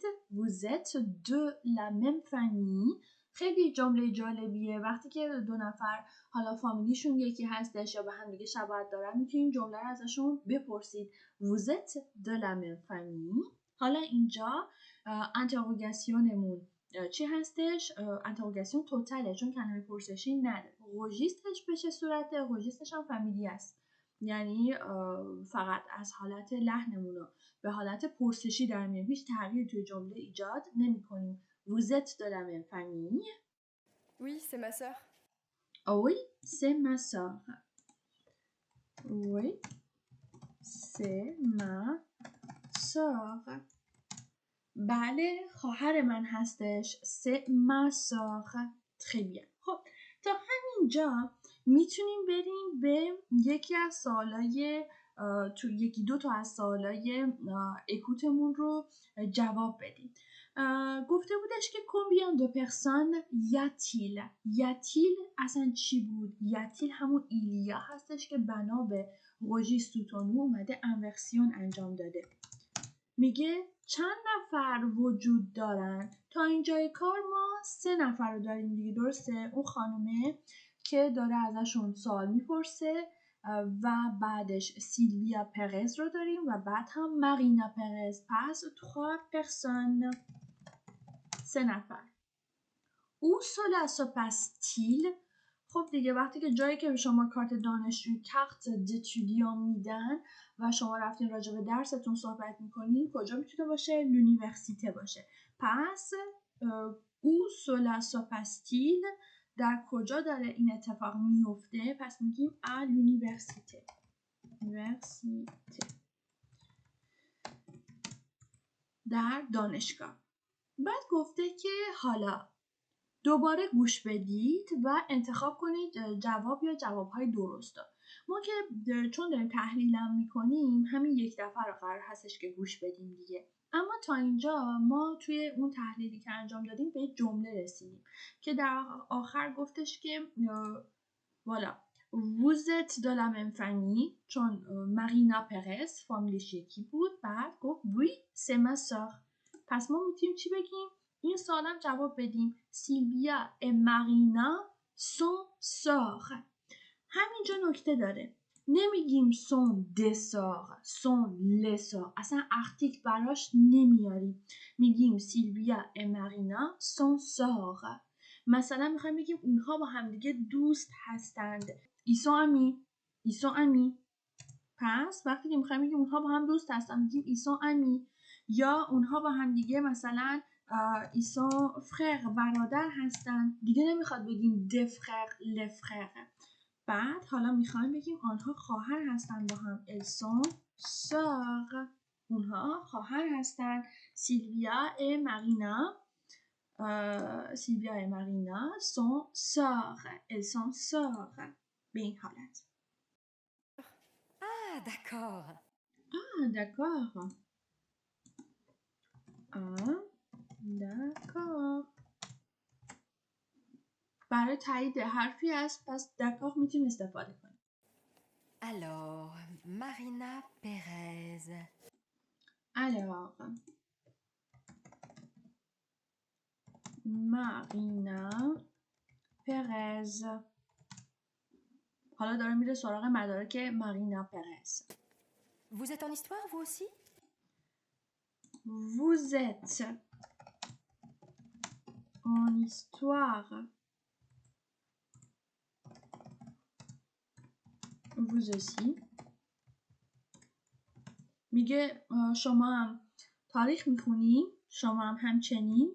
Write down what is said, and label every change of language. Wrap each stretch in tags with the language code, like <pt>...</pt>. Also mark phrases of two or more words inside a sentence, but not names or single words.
<fr>Vous êtes de la même famille.</fr> <fa>خیلی جمله جالبیه. وقتی که دو نفر حالا فامیلیشون یکی هستش یا به هم دیگه شباهت دارن، میتونید جمله رو ازشون بپرسید.</fa> <fr>Vous êtes de la même famille.</fr> <fa>حالا اینجا انتروگاسیونمون چی هستش؟ انتروگاسیون توتاله، چون کلمه پرسشی نداره. روژیستش بشه صورت روژیستش هم فامیلی است، یعنی فقط از حالت لحنمون به حالت پرسشی در میاد، هیچ تغییر توی جمله ایجاد نمی کنیم.</fa> <fr>Vous êtes de la même famille. Oui, c'est ma sœur. Oh oui, c'est ma sœur. Oui, c'est ma sœur.</fr> <fa>بله، خواهر من هستش.</fa> <fr>C'est ma sœur. Très bien.</fr> <fa>خب تا همینجا میتونیم بریم به یکی از سوالای تو یکی دو تا از سوالای اکوتمون رو جواب بدیم. گفته بودش که</fa> <fr>combien de personnes y a-t-il؟</fr> <fa>یاتیل اصلا چی بود؟ یاتیل همون ایلیا هستش که بنا به روژی سوتونو اومده انورسیون انجام داده. میگه چند نفر وجود دارن؟ تا اینجای کار ما 3 نفر رو داریم دیگه، درسته؟ اون خانومه که داره ازشون سوال میپرسه و بعدش سیلویا پرز رو داریم و بعد هم مارینا پرز. پس 3 personnes. 3 نفر.</fa> <fr>où cela se passe-t-il?</fr> <fa>خب دیگه وقتی که جایی که به شما کارت دانشجوی کارت d'étudiant میدن و شما رفتین راجع به درستون صحبت میکنین، کجا میتونه باشه؟ l'université باشه. پس</fa> <fr>où cela se passe-t-il</fr> <fa>در کجا داره این اتفاق میفته؟ پس میگیم</fa> <fr>à l'université.</fr> <fa>در دانشگاه. بعد گفته که حالا دوباره گوش بدید و انتخاب کنید جواب یا جوابهای درست. ما که چون داریم تحلیلم میکنیم همین یک دفعه رو قرار هستش که گوش بدیم دیگه. اما تا اینجا ما توی اون تحلیلی که انجام دادیم به جمله رسیدیم که در آخر گفتش که والا</fa> <fr>vous êtes de la même famille</fr> <fa>چون مارینا پرز فامیلش یکی بود. بعد گفت</fa> <fr>oui c'est ma sœur.</fr> <fa>پس ما میتونیم چی بگیم؟ این سوالم جواب بدیم سیلویا و مارینا</fa> <fr>sont sœurs.</fr> <fa>همینجا نکته داره، نمیگیم</fa> <fr>sont des sœurs sont les sœurs،</fr> <fa>اصلا ارتیکل براش نمیاریم، میگیم سیلویا و مارینا</fa> <fr>sont sœurs.</fr> <fa>مثلا میخوایم بگیم اونها با همدیگه دوست هستند،</fa> <fr>ils sont amis.</fr> <fa>پس وقتی که میخوایم بگیم اونها با هم دوست هستند میگیم</fa> <fr>ils sont amis.</fr> <fa>یا اونها با هم دیگه مثلا</fa> <fr>ils sont frères</fr> <fa>برادر هستند، دیگه نمیخواد بگیم</fa> <fr>des frères les frères.</fr> <fa>بعد حالا میخوایم بگیم آنها خواهر هستند با هم</fa> <fr>elles sont sœurs.</fr> <fa>اونها خواهر هستند سیلویا و مارینا سیلویا و مارینا</fa> <fr>sont sœurs elles sont sœurs.</fr> <fa>به این حالت.</fa> <fr>Ah, d'accord. d'accord. d'accord.</fr> <fa>برای تایید حرفی است پس d'accord میتونیم استفاده کنیم.</fa> <fr>Alors, Marina Pérez. Alors, Marina Pérez.</fr> <fa>حالا داره میره سراغ مدارک مارینا پرز.</fa> <fr>Vous êtes en histoire, vous aussi? Vous êtes en histoire. Vous aussi.</fr> <fa>میگه شما هم تاریخ میخونی، شما هم همچنین.</fa>